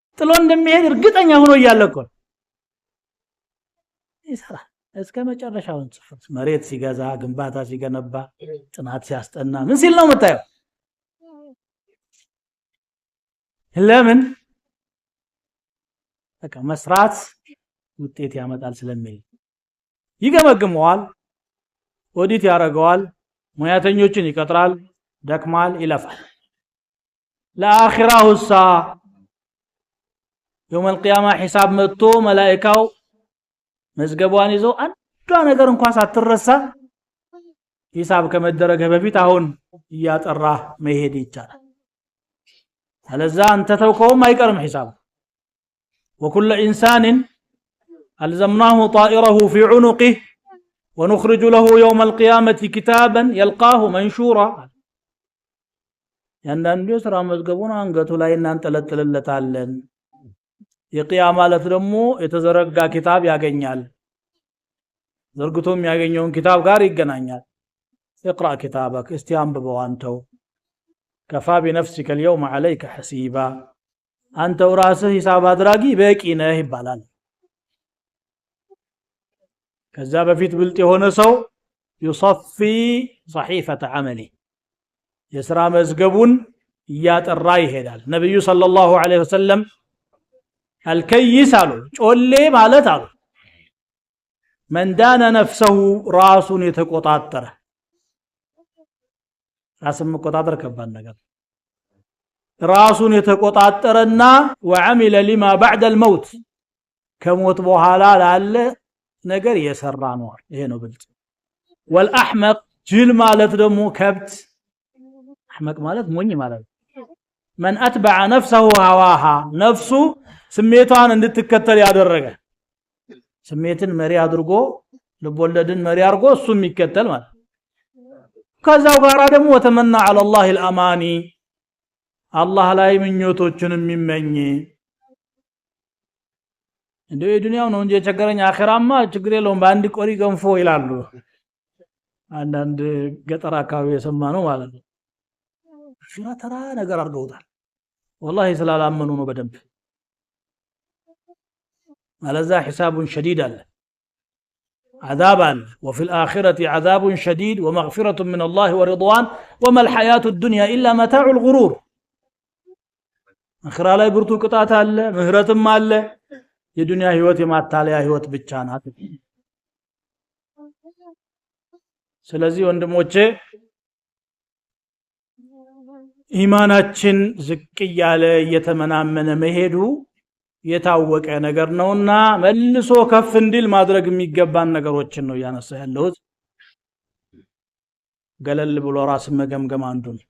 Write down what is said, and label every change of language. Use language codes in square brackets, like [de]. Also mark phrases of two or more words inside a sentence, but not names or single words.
[am] ጥሎ እንደሚሄድ እርግጠኛ ሆኖ እያለቆ ይሰራ እስከ መጨረሻው ጽፈት መሬት ሲገዛ ግንባታ ሲገነባ ጥናት ሲያስጠና ምን ሲል ነው መታየው ለምን በቃ መስራት ውጤት ያመጣል ስለሚል ይገመግመዋል ኦዲት ያረጋዋል ሙያተኞችን ይቀጥራል ደክማል ይለፋል ለአኺራው ሳ [ar] يوم القيامه حساب [am] መጥቶ መላእክታው መዝገቧን ይዘው አንዷ ነገር እንኳን ሳትረሳ ሂሳብ ከመደረገ በፊት አሁን ያጠራ መሄድ ይቻላል አለዛ አንተ ተውከውም አይቀርም ሂሳብ [ar] وكل انسان الزمناه طائره في عنقه ونخرج له يوم القيامه كتابا يلقاه منشورا [am] ያንዳንዱ ስራ መዝገቡን አንገቱ ላይ እናንጠለጥልለታለን የቂያማ ማለት ደግሞ የተዘረጋ ኪታብ ያገኛል ዘርግቶም ያገኘውን ኪታብ ጋር ይገናኛል [ar] اقرا كتابك استيانبوا [am] አንተው [ar] كفى بنفسك اليوم عليك حسيبا [am] አንተው ራስህ ሂሳብ አድራጊ በቂ ነህ ይባላል ከዛ በፊት ብልጥ የሆነ ሰው [ar] يصفي صحيفه عمله [am] የሥራ መዝገቡን ያጠራ ይሄዳል ነብዩ [ar] صلى الله عليه وسلم [am] الكيس አሉ ጮሌ ማለት አሉ [ar] من دان نفسه [am] ራሱን የተቆጣጠረ ራስን መቆጣጠር ከባድ ነገር ራሱን የተቆጣጠረና [ar] وعمل لما بعد الموت [am] ከሞት በኋላ ላለ ነገር የሰራ ነው ይሄ ነው ብልጥ والأحمق ጅል ማለት ደግሞ ከብት احمق ማለት ሞኝ ማለት [ar] من اتبع نفسه هواها [am] ነፍሱ ስሜቷን እንድትከተል ያደረገ ስሜትን መሪ አድርጎ ልቦለድን መሪ አድርጎ እሱም ይከተል ማለት ከዛው ጋራ ደግሞ [ar] وتمنى على الله الاماني [am] አላህ ላይ ምኞቶችን የሚመኝ እንደ ዱንያው ነው እንጂ የቸገረኝ አኺራማ ችግር የለውም በአንድ ቆሪ ገንፎ ይላሉ አንዳንድ ገጠር አካባቢ የሰማነው ማለት ነው ሽራ ተራ ነገር አድርገውታል والله ስላላመኑ ነው በደንብ [ar] አለዛ حساب شديد አለ عذاب አለ وفي الآخرة عذاب شديد ومغفرة من الله ورضوان وما الحياة الدنيا إلا متاع الغرور [am] አኺራ ላይ ብርቱ ቅጣት አለ ምህረትም አለ የዱንያ ህይወት የማታለያ ህይወት ብቻ ናት ስለዚህ ወንድሞቼ ኢማናችን ዝቅ ያለ እየተመናመነ መሄዱ የታወቀ ነገር ነውና መልሶ ከፍ እንዲል ማድረግ የሚገባን ነገሮችን ነው ያነሳ ያለሁት ገለል ብሎ ራስ መገምገም አንዱ